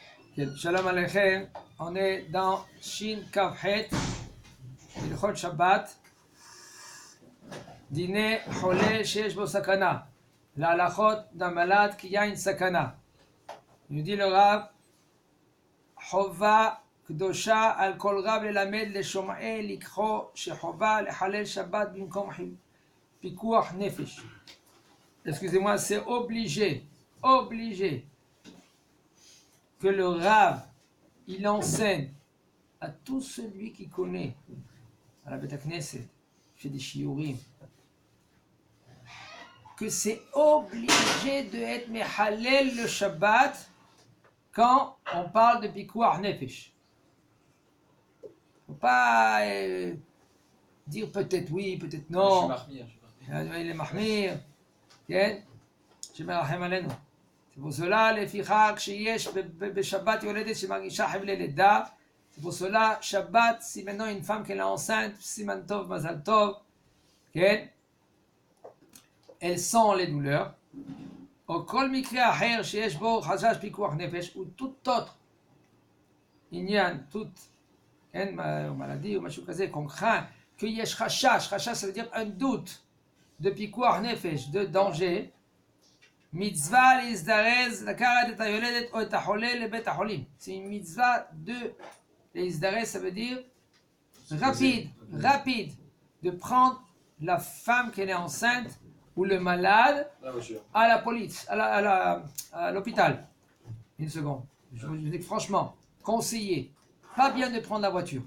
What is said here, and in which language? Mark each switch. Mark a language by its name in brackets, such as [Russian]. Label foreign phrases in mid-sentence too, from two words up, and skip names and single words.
[Hebrew] שלום עליכם, [French] on est dans Shin Kavhet, [Hebrew] הלכות שבת, דין חולה שיש בו סכנה, [French] la halachot d'un malade qui a une sakana. Il nous dit le Rav, [Hebrew] חובה קדושה על כל רב ללמד לשומעי לקרוא שחובה לחלל שבת במקום פיקוח נפש. [French] Excusez-moi, c'est obligé que le Rav il enseigne à tout celui qui connaît à la Beth Knesset, fait des shiurim, que c'est obligé de être mehalel le Shabbat quand on parle de [Hebrew] פיקוח נפש. [French] Faut pas dire peut-être oui, peut-être non. Il est mahmir. [Hebrew] שמרחם עלינו. [French] C'est pour cela, [Hebrew] לפיכך, כשיש בשבת יולדת שמרגישה חבלי לידה, [French] c'est pour cela, Shabbat, si maintenant une femme qui est enceinte, [Hebrew] סימן טוב, מזל טוב, [French] elle sent les douleurs. [Hebrew] או כל מקרה אחר, שיש בו חשש פיקוח נפש, [French] ou tout autre, inyan, toute maladie ou [Hebrew] משהו כזה, [French] qu'on craint, que [Hebrew] יש חשש, [French] chashash ça veut dire un doute, de [Hebrew] פיקוח נפש, [French] de danger, [Hebrew] mitzvah להזדרז לקחת את היולדת או את החולה לבית החולים. [French] C'est une mitzvah de להזדרז, ça veut dire rapide, de prendre la femme qui est enceinte ou le malade à la police, à l'hôpital. Une seconde. Je vous dis franchement, conseiller, pas bien de prendre la voiture.